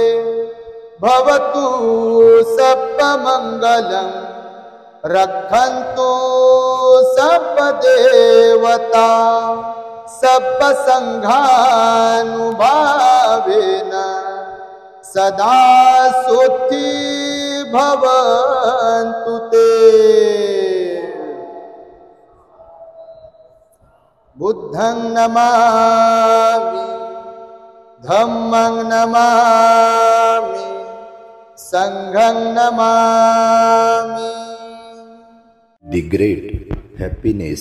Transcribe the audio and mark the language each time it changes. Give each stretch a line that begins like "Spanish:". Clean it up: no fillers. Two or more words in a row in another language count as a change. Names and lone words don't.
Pali: भवतु सप्प मंगलम् रक्षन्तु सप्प देवता सप्प संघानुभावेन सदा सुखी भवन्तु ते। बुद्धं नमामि, धम्मं नमामि, संघं नमामि।
English: The Great Happiness।